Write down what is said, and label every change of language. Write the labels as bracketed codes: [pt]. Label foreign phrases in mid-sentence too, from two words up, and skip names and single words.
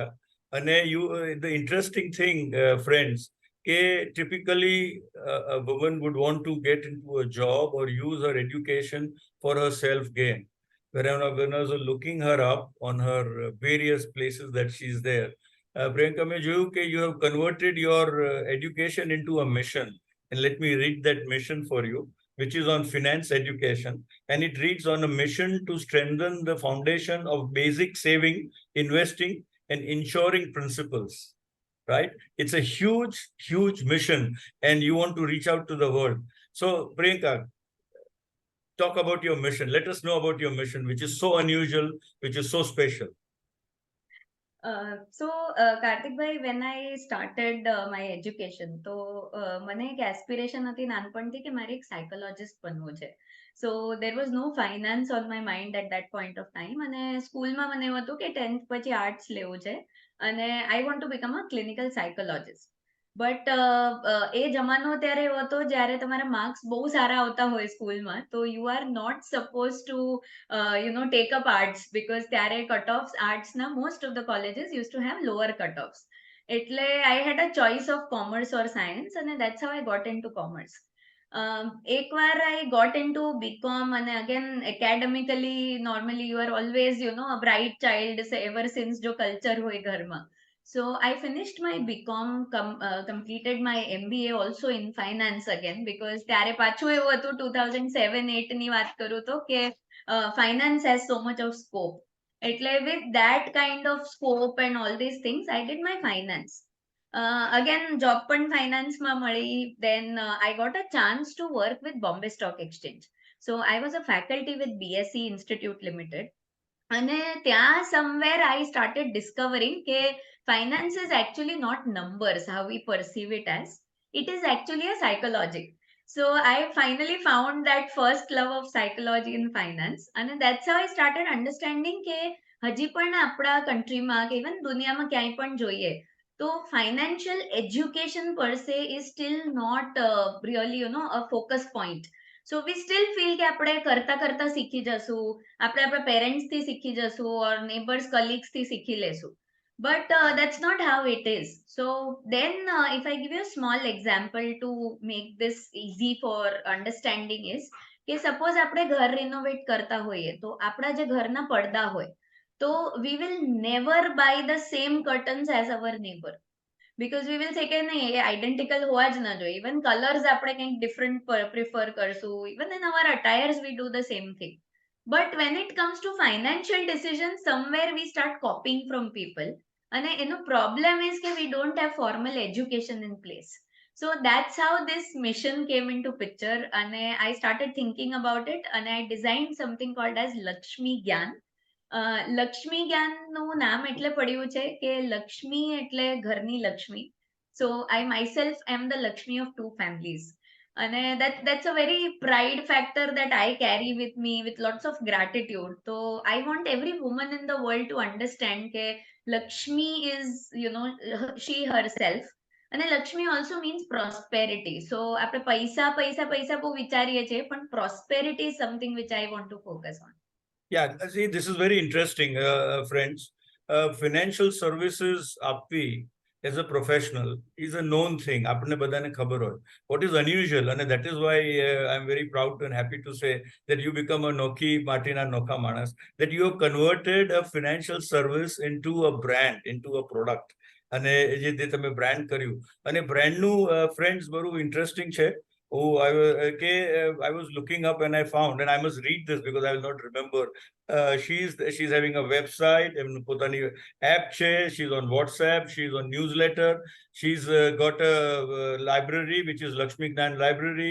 [en] And the interesting thing, friends, typically a woman would want to get into a job or use her education for her self-gain. When I was looking her up on her various places that she's there, Priyanka, [gu] મેં જોયું કે [en] you have converted your education into a mission. And let me read that mission for you, which is on finance education. And it reads, on a mission to strengthen the foundation of basic saving, investing, and insuring principles. Right? It's a huge, huge mission, and you want to reach out to the world. So, Priyanka, talk about your mission. Let us know about your mission, which is so unusual, which is so special. Kartik bhai, when I started my education, [gu] તો મને એક એસ્પિરેશન હતી નાનપણથી કે મારે એક સાયકોલોજિસ્ટ બનવું છે. [en] so there was no finance on my mind at that point of time. [gu] અને સ્કૂલમાં મને એવું હતું કે 10th પછી આર્ટ્સ લેવું છે અને [en] I want to become a clinical psychologist. બટ [gu] એ જમાનો ત્યારે એવો હતો જ્યારે તમારા માર્ક્સ બહુ સારા આવતા હોય સ્કૂલમાં, તો [en] you are not suppose to take up arts, because [gu] ત્યારે કટ ઓફ આર્ટ્સના [en] most of the colleges use to have lower cut offs. એટલે I had a choice of commerce or science, અને that's how I got into commerce. એકવાર I got into BCom, અને again academically normally you are always a bright child ever since, [gu] જો કલ્ચર હોય ઘરમાં. [en] So I finished my BCom, completed my MBA also in finance again, because [gu] ત્યારે પાછું એવું હતું 2007-8 ની વાત કરું તો કે [en] finance has so much of scope. એટલે with that kind of scope and all these things, I did my finance. [gu] Again, job પણ finance માં મળી. [en] Then I got a chance to work with Bombay Stock Exchange. So I was a faculty with BSc Institute Limited. [gu] અને ત્યાં [en] somewhere I started discovering કે finance is actually not numbers, how we perceive it as. It is actually a psychology. So I finally found that first love of psychology in finance. And that's how I started understanding કે [gu] હજી પણ આપણા countryમાં કે even દુનિયામાં ક્યાંય પણ જોઈએ તો [en] financial education per se is still not really, a focus point. So we still feel [gu] કે આપણે કરતા કરતા શીખી જશું, આપણે આપણા પેરેન્ટ્સ થી શીખી જશું or [en] neighbors colleagues [gu] થી શીખી લેશું. [en] But that's not how it is. So then if I give you a small example to make this easy for understanding is [gu] કે સપોઝ આપણે ઘર રિનોવેટ કરતા હોઈએ તો આપણા જે ઘરના પડદા હોય તો [en] we will never buy the same curtains as our neighbor. Because we will say [gu] કે નહીં એ identical હોવા જ ન જોઈએ. [en] Even colors [gu] આપણે કંઈક [en] different prefer [gu] કરશું. [en] Even in our attires we do the same thing. But when it comes to financial decisions, somewhere we start copying from people. And problem is that we don't have formal education in place. So that's how this mission came into picture. And I started thinking about it and I designed something called as LaxmiGyaan. [gu] LaxmiGyaan નું નામ એટલે પડ્યું છે કે લક્ષ્મી એટલે ઘરની લક્ષ્મી. [en] So I myself am the Lakshmi of two families. And that's a very pride factor that I carry with me with lots of gratitude. So I want every woman in the world to understand that Lakshmi is, she herself. And Lakshmi also means prosperity. So [gu] આપણે પૈસા પૈસા પૈસા બહુ વિચારીએ છીએ, પણ [en] prosperity is something which I want to focus on. Yeah, see, this is very interesting, friends. Financial services આપવી as a professional is a known thing. [gu] આપણને બધાને ખબર હોય. [en] What is unusual, and that is why I'm very proud and happy to say that you become a [gu] નોખી માટીના નોખા માણસ, [en] that you have converted a financial service into a brand, into a product. [gu] અને જે તમે બ્રાન્ડ કર્યું અને બ્રાન્ડનું ફ્રેન્ડ્સ બહુ ઇન્ટરેસ્ટિંગ છે. [en] Oh, I was looking up and I found, and I must read this because I will not remember. She's having a website, [gu] પોતાની એપ છે, [en] she's on WhatsApp, she's on newsletter, she's got a library which is LaxmiGyaan LIBRARY.